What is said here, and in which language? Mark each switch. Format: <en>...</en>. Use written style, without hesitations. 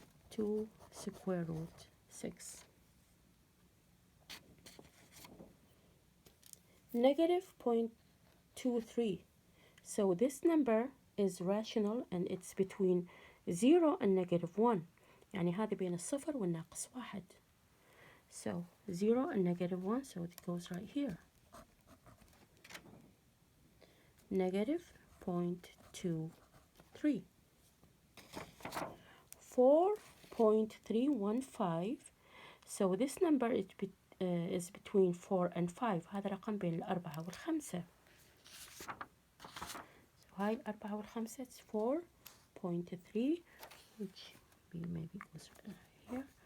<en>2 square root 6. Negative 0.23. So this number is rational and it's between 0 and negative 1.</en> <ar>يعني هذا بين الصفر والناقص 1.</ar> <en>So 0 and negative 1, so it goes right here. Negative 0.23. 4.315. So this number is between 4 and 5.</en> <ar>هذا رقم بين الأربعة والخمسة.</ar> <en>So</en> <ar>هاي الأربعة والخمسة</ar> <en>it's 4.3, which maybe goes here.</en>